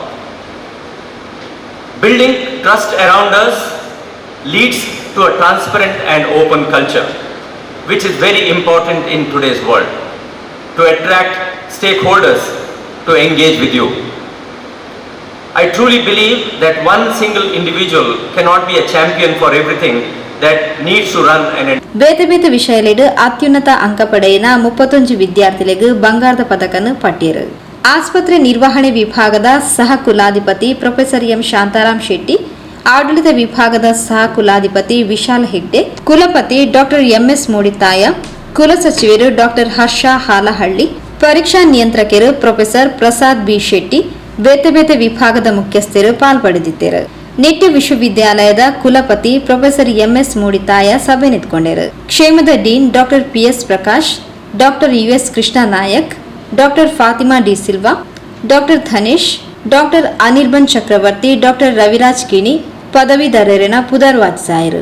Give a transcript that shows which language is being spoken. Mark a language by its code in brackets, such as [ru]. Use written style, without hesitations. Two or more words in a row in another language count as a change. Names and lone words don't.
[en] Building trust around us leads to a transparent and open culture, which is very important in today's world, to attract stakeholders to engage with you. I truly believe that one single individual cannot be a champion for everything that needs to run an [tcy] ಬೇತೆ ಬೇತೆ ವಿಷಯಲೆಡು ಅತ್ಯುನ್ನತ ಅಂಕ ಪಡೆಯಿನ 31 ವಿದ್ಯಾರ್ಥಿಗಳಿಗೆ ಬಂಗಾರದ ಪದಕನ್ನು ಪಟ್ಟಿರು. [kn] ಆಸ್ಪತ್ರೆ ನಿರ್ವಹಣೆ ವಿಭಾಗದ ಸಹ ಕುಲಾಧಿಪತಿ ಪ್ರೊಫೆಸರ್ ಎಂ ಶಾಂತಾರಾಮ್ ಶೆಟ್ಟಿ ಆಡಳಿತ ವಿಭಾಗದ ಸಹ ಕುಲಾಧಿಪತಿ ವಿಶಾಲ್ ಹೆಗ್ಡೆ, ಕುಲಪತಿ ಡಾಕ್ಟರ್ ಎಂಎಸ್ ಮೂಡಿತಾಯ, ಕುಲಸಚಿವರು ಡಾಕ್ಟರ್ ಹರ್ಷ ಹಾಲಹಳ್ಳಿ, ಪರೀಕ್ಷಾ ನಿಯಂತ್ರಕರು ಪ್ರೊಫೆಸರ್ ಪ್ರಸಾದ್ ಬಿ ಶೆಟ್ಟಿ, [tcy] ಬೇತೆ ಬೇತೆ [kn] ವಿಭಾಗದ ಮುಖ್ಯಸ್ಥರು ಪಾಲ್ಪಡೆದಿದ್ದರು. ನಿಟ್ಟೆ ವಿಶ್ವವಿದ್ಯಾಲಯದ ಕುಲಪತಿ ಪ್ರೊಫೆಸರ್ ಎಂಎಸ್ ಮೂಡಿತಾಯ ಸಭೆ ನಿಂತ್ಕೊಂಡರು. [tcy] ಕ್ಷೇಮದ ಡೀನ್ ಡಾಕ್ಟರ್ ಪಿಎಸ್ ಪ್ರಕಾಶ್, ಡಾಕ್ಟರ್ ಯುಎಸ್ ಕೃಷ್ಣ ನಾಯಕ್, ಡಾಕ್ಟರ್ ಫಾತಿಮಾ ಡಿ ಸಿಲ್ವಾ, ಡಾಕ್ಟರ್ ಧನೇಶ್, ಡಾಕ್ಟರ್ ಅನಿರ್ಬನ್ ಚಕ್ರವರ್ತಿ, ಡಾಕ್ಟರ್ ರವಿರಾಜ್ ಕಿಣಿ ಪದವೀಧರರಿನ ಪುನರ್ವಾಚಿಸಾಯರು.